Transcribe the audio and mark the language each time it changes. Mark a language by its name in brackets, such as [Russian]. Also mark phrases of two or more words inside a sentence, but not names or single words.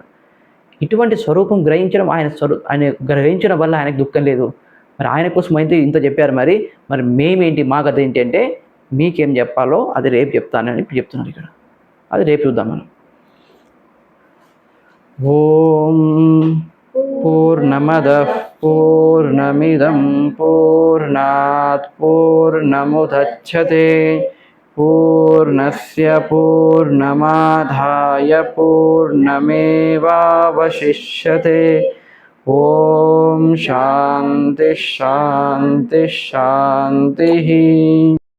[Telugu] ఇటువంటి స్వరూపం గ్రహించడం, ఆయన గ్రహించడం వల్ల ఆయనకు దుఃఖం లేదు. మరి ఆయన కోసం అయితే ఇంత చెప్పారు. మరి మేమేంటి, మా కథ ఏంటి అంటే, మీకేం చెప్పాలో అది రేపు చెప్తానని ఇప్పుడు చెప్తున్నారు ఇక్కడ. అది రేపు చూద్దాం మనం. [Sanskrit] ఓం पूर्णमदः पूर्णमिदं पूर्णात् पूर्णमुदच्छते पूर्णस्य पूर्णमादाय पूर्णमेवावशिष्यते ॐ शान्तिः शान्तिः शान्तिः।